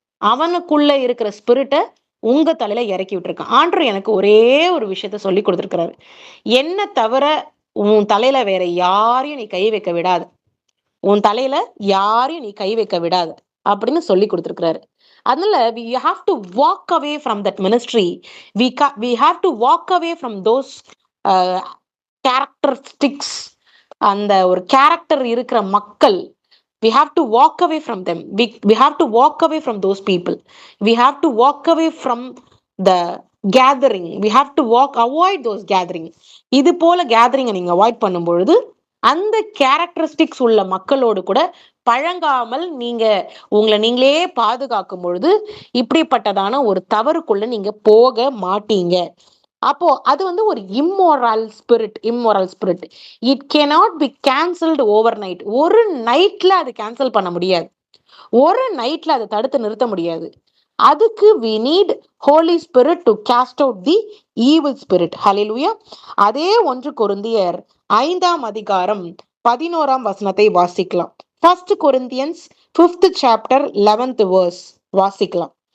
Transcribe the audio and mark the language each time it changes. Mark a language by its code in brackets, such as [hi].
[ta] அவனுக்குள்ள இருக்கிற ஸ்பிரிட்ட உங்க தலையில இறக்கி விட்டுருக்கான். ஆண்டவர் எனக்கு ஒரே ஒரு விஷயத்த சொல்லி கொடுத்திருக்கிறாரு. என்ன தவிர உன் தலையில வேற யாரையும் நீ கை வைக்க விடாத. உன் தலையில யாரையும் நீ கை வைக்க விடாத அப்படின்னு சொல்லி கொடுத்திருக்கிறாரு. அதனால [en] we have to walk away from that ministry. We have to walk away from those characteristics. [ta] அந்த ஒரு கேரக்டர் இருக்கிற மக்கள் [en] we have to walk away from them. We have to walk away from those people. We have to walk away from the gathering. We have to avoid those gathering. [ta] இது போல கேதரிங்கை நீங்க avoid பண்ணும் பொழுது அந்த characteristics உள்ள மக்களோடு கூட பழங்காமல் நீங்க உங்களை நீங்களே பாதுகாக்கும் பொழுது இப்படிப்பட்டதான ஒரு தவறுக்குள்ள நீங்க போக மாட்டீங்க. அப்போ அது வந்து ஒரு immoral spirit. [en] It cannot be cancelled overnight. [ta] ஒரு நைட்ல அது கேன்சல் பண்ண முடியாது. ஒரு நைட்ல அதை தடுத்து நிறுத்த முடியாது. அதுக்கு [en] we need Holy Spirit to cast out the evil spirit. Hallelujah. [ta] அதே 1 கொரிந்தியர் 5ஆம் அதிகாரம் 11ஆம் வசனத்தை வாசிக்கலாம். [en] 1 Corinthians 5th chapter 11th verse [ta] வாசிக்கலாம்.